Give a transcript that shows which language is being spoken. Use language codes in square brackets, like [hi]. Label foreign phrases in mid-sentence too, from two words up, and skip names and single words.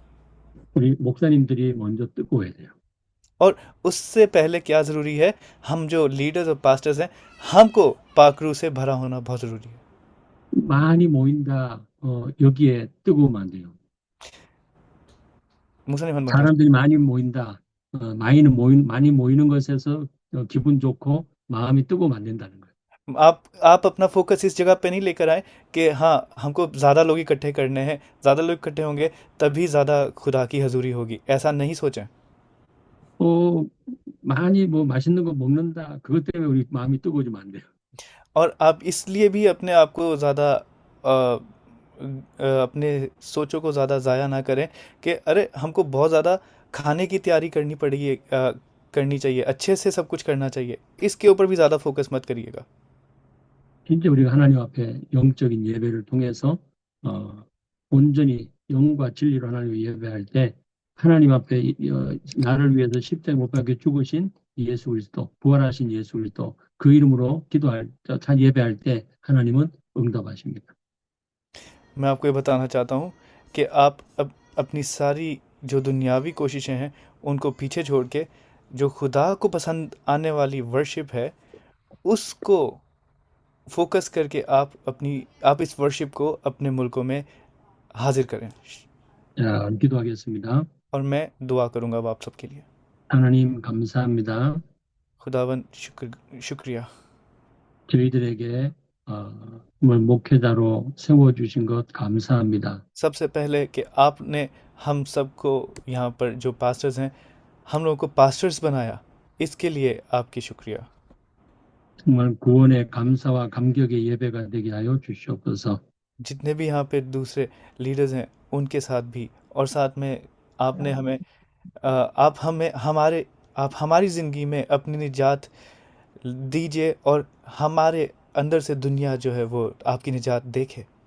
[ko] 우리 목사님들이 먼저 뜨거워야 돼요. [hi] और उससे पहले क्या ज़रूरी है, हम जो लीडर्स और पास्टर्स हैं, हमको पाक रूह से भरा होना बहुत ज़रूरी है। [ko] 많이 모인다 여기에 뜨거우면 안 돼요. मुसलिम हन 사람들이 많이 모인다. 많이 모이는 것에서 기분 좋고 마음이 뜨거우면 안 된다는 거예요. [hi] आप अपना फोकस इस जगह पे नहीं लेकर आए कि हाँ हमको ज़्यादा लोग इकट्ठे करने हैं, ज़्यादा लोग इकट्ठे होंगे तभी ज़्यादा खुदा की हजूरी होगी, ऐसा नहीं सोचें। [ko] 많이 뭐 맛있는 거 먹는다. 그것 때문에 우리 마음이 뜨거워지면 안 돼요. [hi] और आप इसलिए भी अपने आप को ज़्यादा अपने सोचों को ज़्यादा ज़ाया ना करें कि अरे हमको बहुत ज़्यादा खाने की तैयारी करनी चाहिए, अच्छे से सब कुछ करना चाहिए, इसके ऊपर भी ज़्यादा फोकस मत करिएगा। [ko] 진짜 우리가 하나님 앞에 영적인 예배를 통해서 온전히 영과 진리로 하나님을 예배할 때 하나님 앞에 나를 위해서 십자가에 못 박혀 죽으신 예수 그리스도, 부활하신 예수 그리스도 그 이름으로 예배할 때 하나님은 응답하십니다. [hi] मैं आपको ये बताना चाहता हूँ कि आप अपनी सारी जो दुनियावी कोशिशें हैं उनको पीछे छोड़ के जो खुदा को पसंद आने वाली वर्शिप है उसको फोकस करके आप इस वर्शिप को अपने मुल्कों में हाजिर करें। [ko] 자, 기도하겠습니다. [hi] और मैं दुआ करूँगा अब आप सबके लिए। [ko] 하나님 감사합니다. [hi] खुदावन शुक्रिया [ko] 저희들에게 목회자로 세워주신 것 감사합니다. [hi] सबसे पहले कि आपने हम सबको यहाँ पर जो पास्टर्स हैं हम लोगों को पास्टर्स बनाया, इसके लिए आपकी शुक्रिया। [ko] 정말 구원의 감사와 감격의 예배가 되게 하여 주시옵소서. [hi] जितने भी यहाँ पे दूसरे लीडर्स हैं उनके साथ भी, और साथ में आपने हमें आप हमारी ज़िंदगी में अपनी निजात दीजिए और हमारे अंदर से दुनिया जो है वो आपकी निजात देखे।